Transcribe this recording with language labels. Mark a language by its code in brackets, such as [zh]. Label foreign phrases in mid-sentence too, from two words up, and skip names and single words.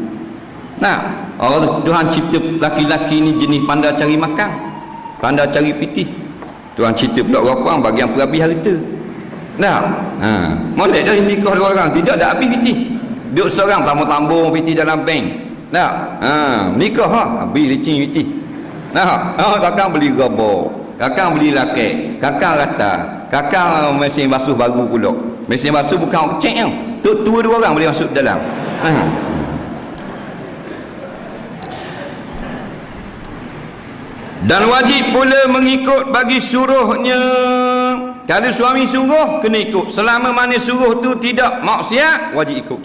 [ms] Allah Tuhan cipta laki-laki ni jenis pandai cari makan, pandai cari pitih. Tuhan cipta pula orang puan bagi yang perabi harta. Nah, molek dah nikah dua orang, tidak ada habis piti. Duduk seorang tambung-tambung piti dalam bank. Nah, nikah habis licin piti. Nah, kakang beli gerabah, kakang beli lakek, kakang rata, kakang mesin basuh baru pula. Mesin basuh bukan cek yang tua dua orang boleh masuk dalam. Dan wajib pula mengikut bagi suruhnya. Kalau suami suruh, kena ikut. Selama mana suruh tu tidak maksiat, wajib ikut.